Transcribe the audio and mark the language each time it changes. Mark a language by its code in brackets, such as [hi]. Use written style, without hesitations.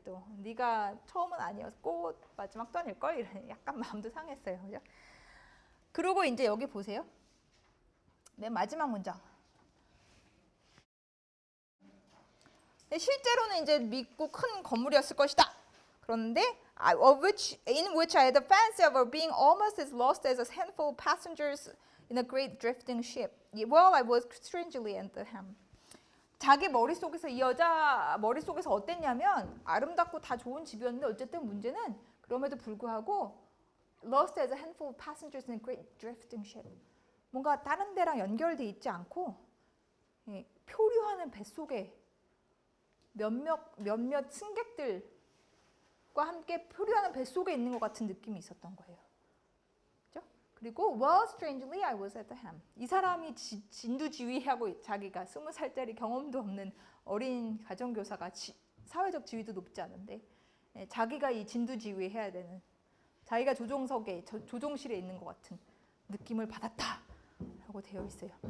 [ko] 또 네가 처음은 아니었고 마지막도 아닐걸 이런 약간 마음도 상했어요. 그죠? 그리고 이제 여기 보세요. 맨 마지막 문장. 실제로는 이제 믿고 큰 건물이었을 것이다. 그런데 [en] in which I had the fancy of being almost as lost as a handful of passengers in a great drifting ship. Well, I was strangely at the helm. [ko] 자기 머릿속에서 이 여자 머릿속에서 어땠냐면 아름답고 다 좋은 집이었는데 어쨌든 문제는 그럼에도 불구하고 [en] lost as a handful of passengers in a great drifting ship. [ko] 뭔가 다른 데랑 연결돼 있지 않고 표류하는 뱃속에 몇몇 승객들과 함께 표류하는 뱃속에 있는 것 같은 느낌이 있었던 거예요. 그렇죠? 그리고 [en] well, strangely, I was at the helm. [ko] 이 사람이 진두지휘하고 자기가 20살짜리 경험도 없는 어린 가정교사가 사회적 지위도 높지 않은데 자기가 이 진두지휘해야 되는 자기가 조종석에 조종실에 있는 것 같은 느낌을 받았다라고 되어 있어요.